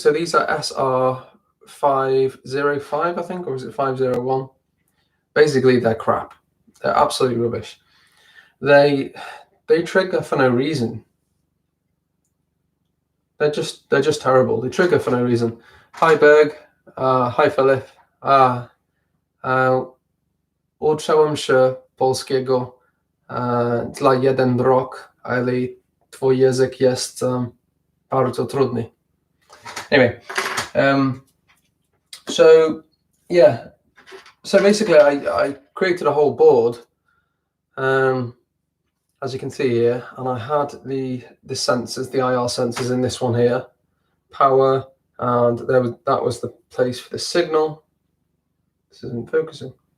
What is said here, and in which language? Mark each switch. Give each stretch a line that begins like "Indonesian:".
English: So these are SR505, I think, or is it 501? Basically, they're crap. They're absolutely rubbish. They trigger for no reason. They're just terrible. They trigger for no reason. Hi Berg. Hi Philip.
Polish: Uczyłem się polskiego dla jeden rok, ale twój język jest bardzo trudny.
English: Anyway, so basically I created a whole board, as you can see here, and I had the sensors, the IR sensors in this one here, power, and that was the place for the signal. This isn't focusing.